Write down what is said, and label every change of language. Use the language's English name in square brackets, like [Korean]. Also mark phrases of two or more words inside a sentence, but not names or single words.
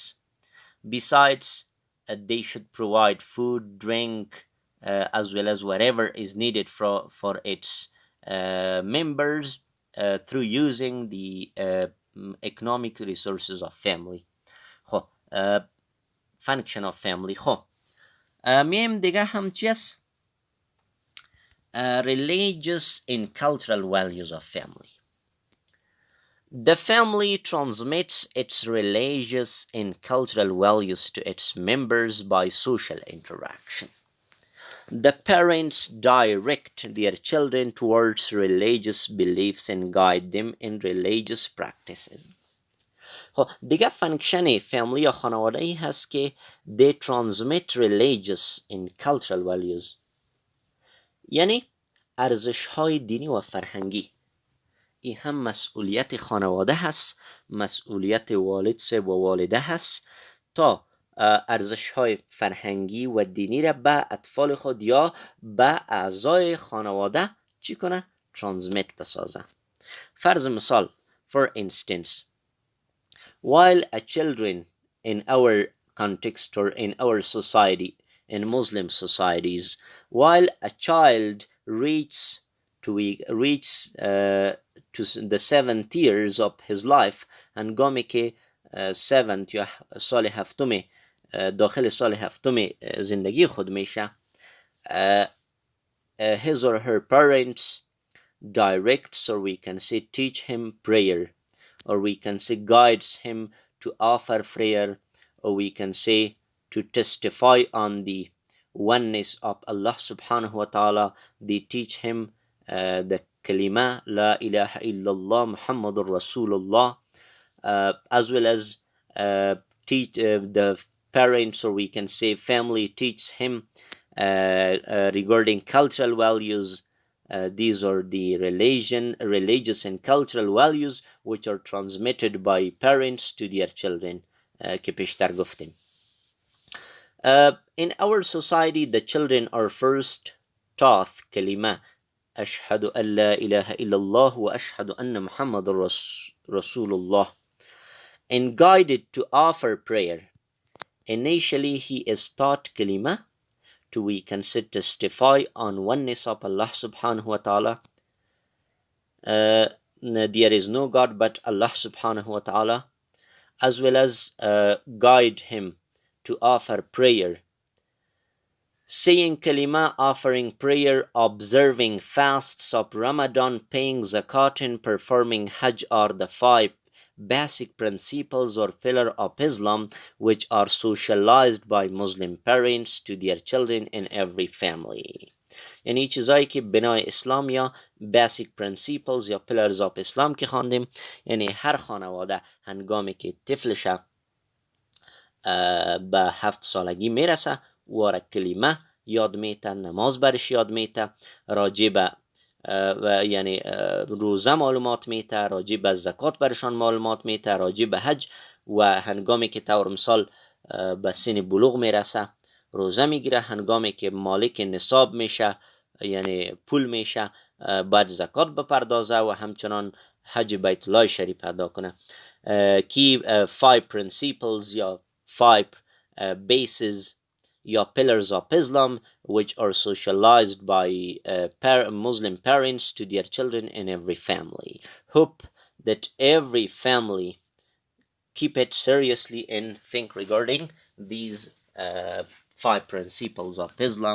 [English] Besides, they should provide food, drink, as well as whatever is needed for its members through using the economic resources of family. خب function of family. [Persian] خب میم دیگه هم چی است؟ [English] Religious and cultural values of family. The family transmits its religious and cultural values to its members by social interaction. The parents direct their children towards religious beliefs and guide them in religious practices. [Persian] خب دیگه [English] function family [Persian] یا خانواده ای هست که [English] they transmit religious and cultural values، [Persian] یعنی ارزش های دینی و فرهنگی. این هم مسئولیت خانواده هست، مسئولیت والد و والده هست تا ارزش های فرهنگی و دینی را به اطفال خود یا به اعضای خانواده چی کنه؟ ترانسمیت بسازه. فرض مثال [English] for instance while a children in our context or in our society in Muslim societies while a child reaches to the 7th years of his life [Persian] هنگامی که 7th یا سال هفتم داخل سال هفتم زندگی خود میشه [English] his or her parents directs or we can say teach him prayer or we can say guides him to offer prayer or we can say to testify on the oneness of Allah [Arabic] سبحانه وتعالى. [English] They teach him the kalima [Arabic] لا إله إلا الله محمد رسول الله [English] as well as teach the parents or we can say family teach him regarding cultural values. These are the religious and cultural values which are transmitted by parents to their children [Persian] که پیشتر گفتیم. [English] In our society the children are first taught kalima [Arabic] أشهد أن لا إله إلا الله وأشهد أن محمد رسول الله [English] and guided to offer prayer. Initially he is taught kalima to we can testify on oneness of Allah [Arabic] سبحانه وتعالى. [English] There is no God but Allah [Arabic] سبحانه وتعالى, [English] as well as guide him to offer prayer. Saying kalima, offering prayer, observing fasts of Ramadan, paying zakat and performing hajj are the 5 basic principles or pillar of Islam which are socialized by Muslim parents to their children in every family. [Persian] یعنی چیزایی که بنای اسلام یا [English] basic principles [Persian] یا [English] pillars of [Persian] اسلام که خواندیم، یعنی هر خانواده هنگامی که طفلش به 7 سالگی میرسه واره کلمه یاد میته، نماز برش یاد میته، راجع به و یعنی روزه معلومات میته، راجع به زکات برشان معلومات میته، راجع به حج و هنگامی که طور مثال به سن بلوغ میرسه روزه میگیره، هنگامی که مالک نصاب میشه یعنی پول میشه باید زکات بپردازه و همچنان حج بیت الله شریف ادا کنه. [English] کی 5 principles یا 5 bases یا pillars of Islam which are socialized by Muslim parents to their children in every family. Hope that every family keep it seriously and think regarding these 5 principles of Islam.